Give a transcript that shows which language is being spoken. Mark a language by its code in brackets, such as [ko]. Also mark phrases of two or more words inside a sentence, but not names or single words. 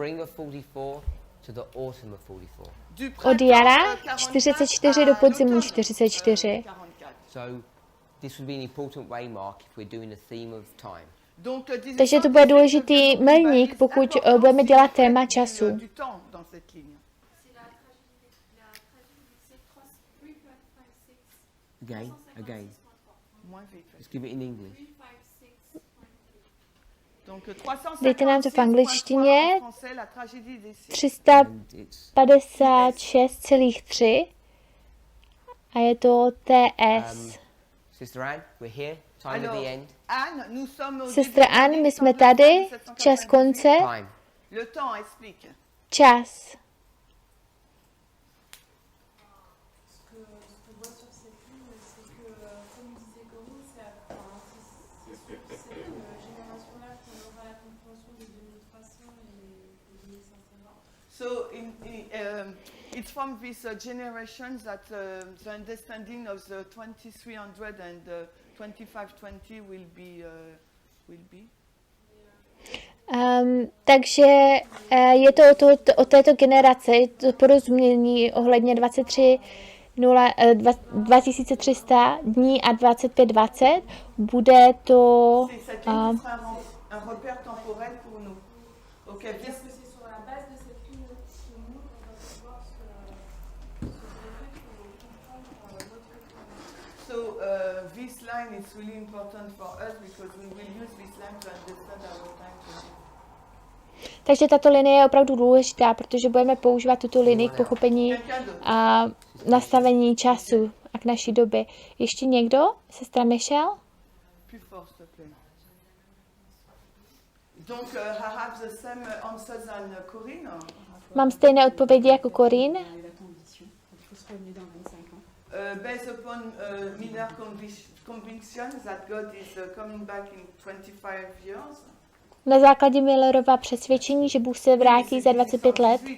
[cs] Od jara 44 do podzimu 44. Takže to bude důležitý milník, pokud budeme dělat téma času. [en] Again. Just give it in English. [cs] Dejte nám to v angličtině. 356,3 a je to TS. [en] Sister Anne, we're here. Time of the end. [cs] Sestra Anne, my jsme tady. Čas konce. [en] Time. [cs] Čas. [en] So it's from this generation that the understanding of the 2300 and 2520 will be. [cs] Takže je to od této generace, to porozumění ohledně 2300 dní a 2520, bude to... [fr] un repère temporel pour nous. [en] Okay. So this line is really important for us because we will use this line to understand our time. [cs] Takže tato linie je opravdu důležitá, protože budeme používat tuto linii k pochopení a nastavení času a k naší době. Ještě někdo? Sestra Michelle? Mám stejné odpovědi jako Corinne. [en] Based upon Miller conviction that God is coming back in 25 years. [cs] Na základě Millerova přesvědčení, že Bůh se vrátí za 25 let.